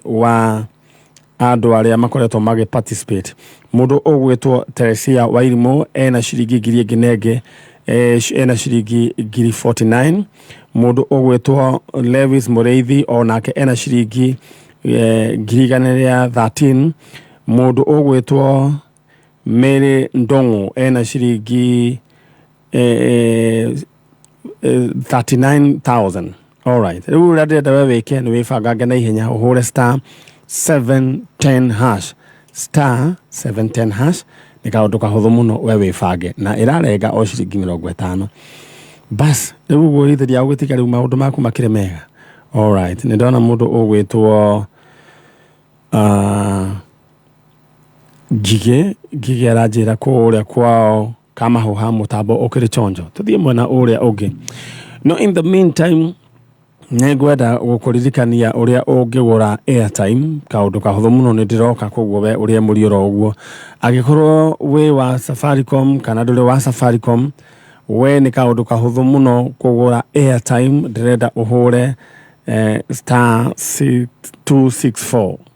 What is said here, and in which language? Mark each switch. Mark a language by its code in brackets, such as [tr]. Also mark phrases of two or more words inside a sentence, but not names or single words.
[ki] wa andu aria makoretwo magi participate mundu ugwitwo Teresia Wairimu ena ciringi ngiri nginenge ena ciringi ngiri 49 mundu ugwitwo Lewis Mureithi onake ena ciringi ngiri 13 mundu ugwitwo Mary Ndongo ena ciringi 39,000. [en] All right. [ki] Riu rada weke ni wifanga na ihenya uhure star 710 hash star 710 hash ni kaundu kahuthu muno we wifange na irarenga o ciringi 50 bas riu gwithia ugitika riu maundu maku makire mega. [en] All right. [ki] Ni ndona mundu ugwitwo Gige arajira ko uria kwao kama hoha mutambo ukiri chonjo tuthie mwena uria ungi no [en] in the meantime [ki] negwenda gukuririkania uria ungigura airtime kaundu kahuthu muno ni ndiroka koguo we uria murioro uguo agikorwo we wa Safaricom kana nduri wa Safaricom we ni kaundu kahuthu muno kugura airtime ndirenda uhure star 264